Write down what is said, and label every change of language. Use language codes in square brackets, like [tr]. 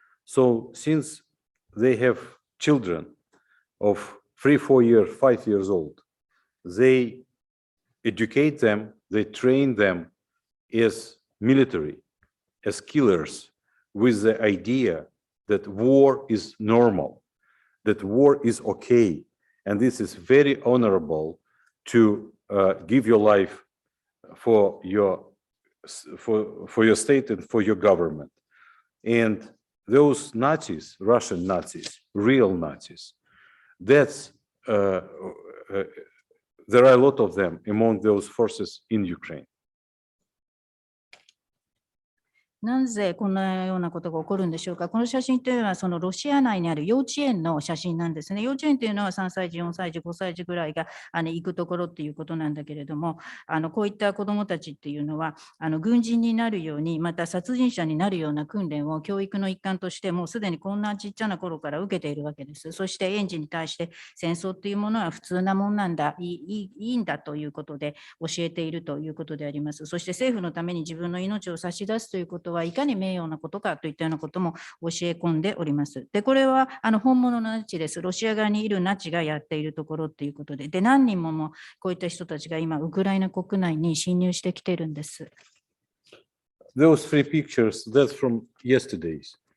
[en] So since they have children of 3, 4 years, 5 years old, they educate them, they train them as military, as killers, with the idea that war is normal, that war is okay, and this is very honorable to give your life for your state and for your government. And those Nazis, Russian Nazis, real Nazis, that's there are a lot of them among those forces in Ukraine. [ja] なぜこんなようなことが起こるんでしょうか。この写真というのは、そのロシア内にある幼稚園の写真なんですね。幼稚園というのは3歳児、4歳児、5歳児ぐらいが行くところっていうことなんだけれども、こういった子どもたちっていうのは、軍人になるように、また殺人者になるような訓練を教育の一環として、もうすでにこんなちっちゃな頃から受けているわけです。そして園児に対して戦争っていうものは普通なもんなんだ、いいんだということで教えているということであります。そして政府のために自分の命を差し出すということはいかに名誉なことかといったようなことも教え込んでおります。で、これは本物のナチです。ロシア側にいるナチがやっているところということで、何人もこういった人たちが今、ウクライナ国内に侵入してきているんです。 [en] Those three pictures, that's from yesterday's.